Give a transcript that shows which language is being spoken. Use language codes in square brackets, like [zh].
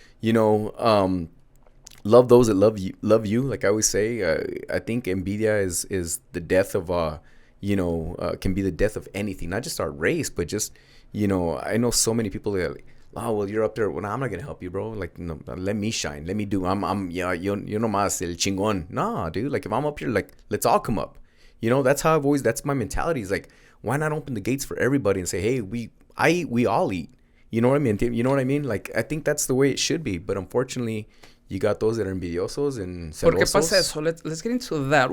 [en] You know, love those that love you. Like I always say, I think envidia is the death of, you know, can be the death of anything, not just our race, but just, you know, I know so many people that are like, oh, well, you're up there. Well, no, I'm not going to help you, bro. Like, no, let me shine. Let me do. [es] Yeah, yo no más el chingón. [en] Nah, dude. Like, if I'm up here, like, let's all come up. You know, that's how that's my mentality. Is like, why not open the gates for everybody and say, hey, we all eat. You know what I mean? You know what I mean? Like, I think that's the way it should be. But unfortunately, you got those that are envidiosos and celosos. [es] ¿Por qué pasa eso? [en] Let's get into that.